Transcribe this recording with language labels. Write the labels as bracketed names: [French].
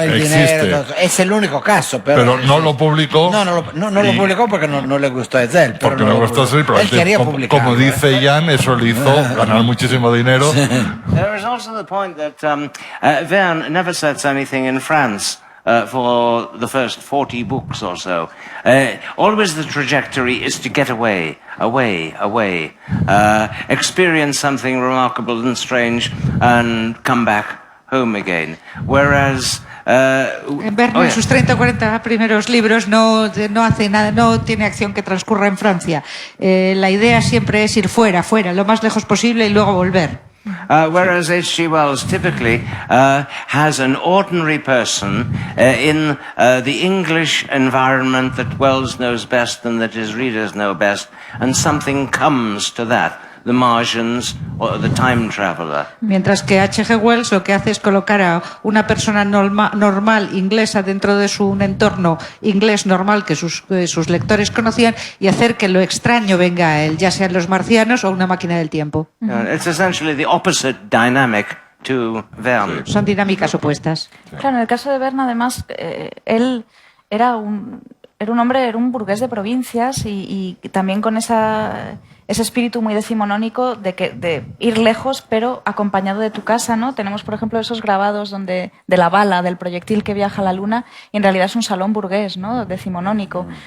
[Spanish] El dinero, es el único caso. Pero no lo publicó. No lo publicó porque no le gustó a él. Porque no le gustó a él, pero él quería publicarlo. Como dice Jan, eso le hizo ganar muchísimo dinero. [English] There is also the point that Verne never sets anything in France. For the first 40 books or so. Always the trajectory is to get away, experience something remarkable and strange, and come back home again. Whereas... [Spanish] Verne en sus 30 o 40 primeros libros no hace nada, no tiene acción que transcurra en Francia. La idea siempre es ir fuera, lo más lejos posible y luego volver. [English] Whereas H.G. Wells typically has an ordinary person in the English environment that Wells knows best and that his readers know best, and something comes to that The Martians, or The Time Traveler. [Spanish] Mientras que H.G. Wells lo que hace es colocar a una persona normal inglesa dentro de un entorno inglés normal que sus lectores conocían y hacer que lo extraño venga a él, ya sean los marcianos o una máquina del tiempo. [English] It's essentially the opposite dynamic to Verne. [Spanish] Son dinámicas opuestas. Claro, en el caso de Verne, además, él era un hombre, era un burgués de provincias y también con ese espíritu muy decimonónico de ir lejos, pero acompañado de tu casa, ¿no? Tenemos, por ejemplo, esos grabados de la bala, del proyectil que viaja a la luna, y en realidad es un salón burgués, ¿no? Decimonónico.